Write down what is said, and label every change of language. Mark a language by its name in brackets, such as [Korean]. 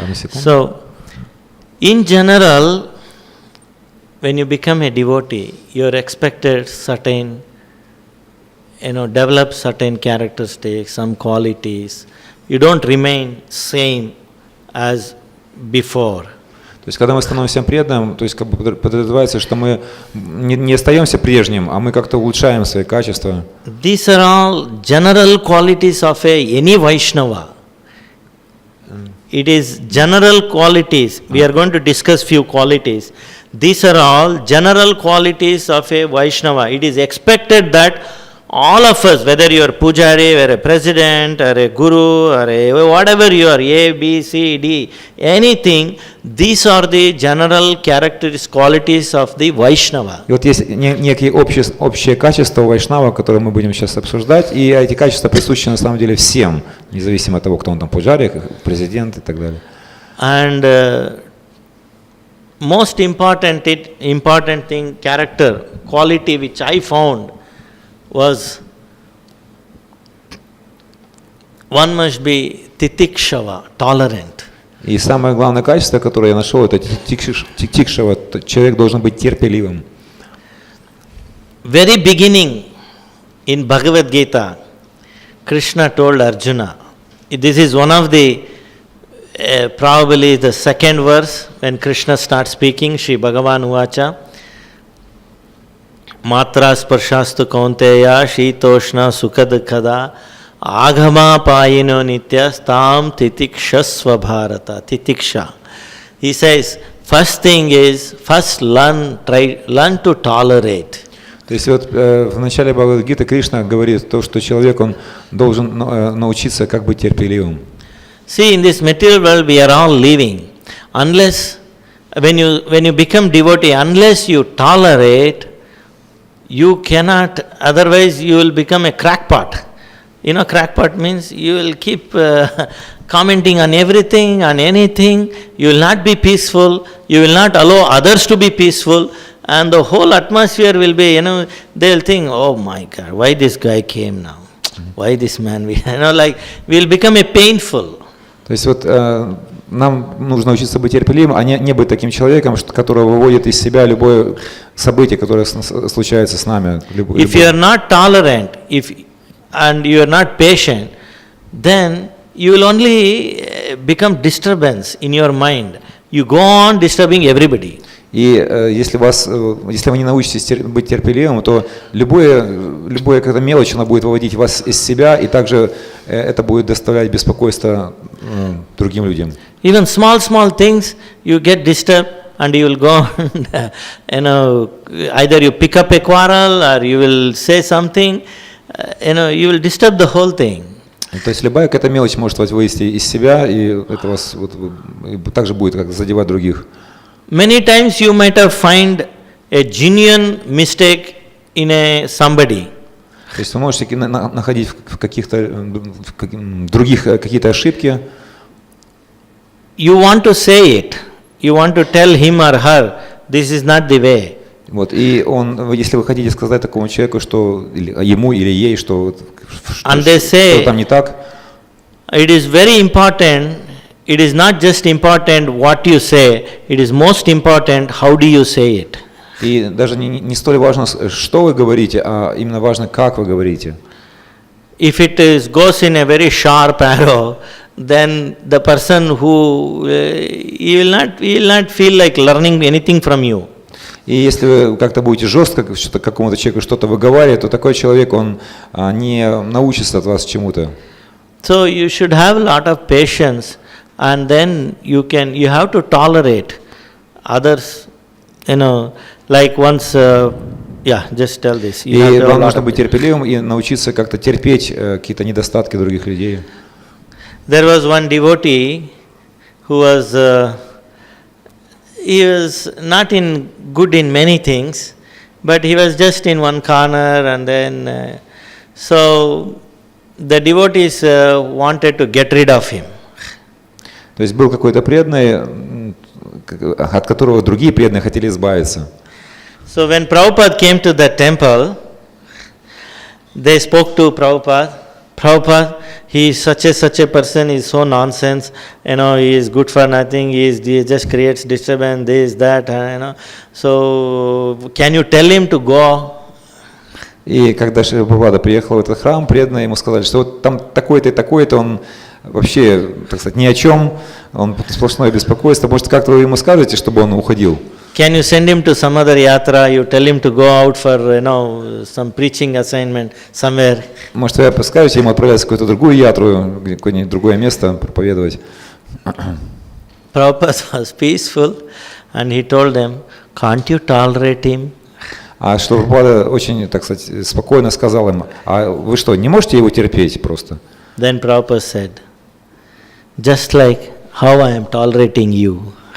[English] So, in general, when you become a devotee, you are expected certain, develop certain characteristics, some qualities. You don't remain same as before. [Russian] То есть, когда мы становимся преданным, то есть, как бы подразумевается, что мы не остаемся прежним, а мы как-то улучшаем свои качества. [English] These are all general qualities of any Vaishnava. It is general qualities. We are going to discuss few qualities. These are all general qualities of a Vaishnava. It is expected that all of us, whether you are Pujari, or a president, or a guru, or whatever you are, A, B, C, D, anything, these are the general characteristics, qualities of the Vaishnava. [Russian] И вот есть некие общие качества Вайшнава, которые мы будем сейчас обсуждать, и эти качества присущи на самом деле всем, независимо от того, кто он там, Пуджари, президент и так далее. [English] And most important thing, character, quality which I found was one must be titikshava, tolerant. [Russian] И самое главное качество, которое я нашел, это титикшава, человек должен быть терпеливым. [English] Very beginning in Bhagavad Gita, Krishna told Arjuna, this is one of the, probably the second verse when Krishna starts speaking, [Sanskrit] Shri Bhagavan Uvacha, Matra Sparshastu Kaunteya Shitoshna Sukadkhada Agama Payino Nitya Stam Titikshasva Bharata. [English] Titiksha. He says, first thing is, first learn to tolerate. [Russian] То есть вот в начале Бхагавад-гиты Кришна говорит то, что человек он должен научиться как быть терпеливым. [English] See, in this material world we are all living. Unless, when you become devotee, unless you tolerate, you cannot, otherwise you will become a crackpot. Crackpot means you will keep commenting on everything, on anything. You will not be peaceful. You will not allow others to be peaceful. And the whole atmosphere will be, they'll think, oh my God, why this guy came now? Why this man? We will become a painful. [Russian] То есть вот нам нужно учиться быть терпеливым, а не быть таким человеком, который выводит из себя любое событие, которое случается с нами. [English] If you are not tolerant, and you are not patient, then you will only become disturbance in your mind. You go on disturbing everybody. [Russian] И если вы не научитесь быть терпеливым, то любая какая-то мелочь, она будет выводить вас из себя, и также это будет доставлять беспокойство другим людям. [English] Even small things, you get disturbed and you will go and, either you pick up a quarrel or you will say something, you will disturb the whole thing. [Russian] То есть любая какая-то мелочь может вас вывести из себя, и это вас также будет как задевать других. [English] Many times you might have find a genuine mistake in somebody. [Russian] То есть вы можете находить в каких-то других какие-то ошибки. [English] You want to say it. You want to tell him or her, this is not the way. [Russian] Вот, и если вы хотите сказать такому человеку, что ему или ей, что там не так. [English] It is very important. It is not just important what you say, it is most important how do you say it. [Russian] И даже не столь важно, что вы говорите, а именно важно, как вы говорите. [English] If it goes in a very sharp arrow, then the person who he will not feel like learning anything from you. [Russian] И если вы как-то будете жестко какому-то человеку что-то выговаривать, то такой человек, он не научится от вас чему-то. [English] So you should have a lot of patience. And then you have to tolerate others, like once, just tell this. [Russian] И вам нужно быть терпеливым и научиться как-то терпеть какие-то недостатки других людей. [English] There was one devotee who was, he was not good in many things, but he was just in one corner, and then, so the devotees wanted to get rid of him. [Russian] То есть был какой-то преданный, от которого другие преданные хотели избавиться. [English] So when Prabhupada came to the temple, they spoke to Prabhupada. Prabhupada, he is such a person, he is so nonsense, he is good for nothing, he just creates disturbance, this, that, So can you tell him to go? [Russian] И когда Шрила Прабхупада приехал в этот храм, преданные ему сказали, что вот там такой-то и такой-то, он вообще, так сказать, ни о чем, он сплошное беспокойство. Может, как-то вы ему скажете, чтобы он уходил? [English] Can you send him to some other yatra? You tell him to go out for, some preaching assignment somewhere. [Russian] Может, вы скажете ему отправляться в какую-то другую ятру, какое-нибудь другое место проповедовать? [English] Prabhupada was peaceful, and he told them, can't you tolerate him? [Russian] А что Прабхупада очень, так сказать, спокойно сказал им, а вы что, не можете его терпеть просто? [English] Then Prabhupada said, just like how I am tolerating you.